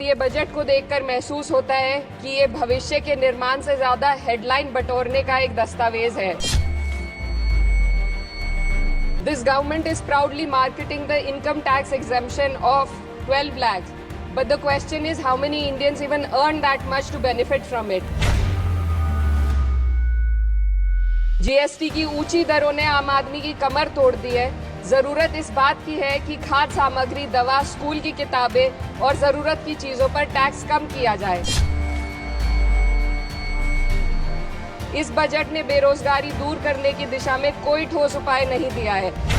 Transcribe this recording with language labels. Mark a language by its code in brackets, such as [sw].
[hi] ये बजट को देखकर महसूस होता है कि ये भविष्य के निर्माण से ज्यादा हेडलाइन बटोरने का एक दस्तावेज है। [en] This government is proudly marketing the income tax exemption of 12 lakhs. But the question is how many Indians even earn that much to benefit from it? [hi] GST की ऊंची दरों ने आम आदमी की कमर तोड़ दी है। जरूरत इस बात की है कि खाद्य सामग्री, दवा, स्कूल की किताबें और जरूरत की चीजों पर टैक्स कम किया जाए। इस बजट ने बेरोजगारी दूर करने की दिशा में कोई ठोस उपाय नहीं दिया है।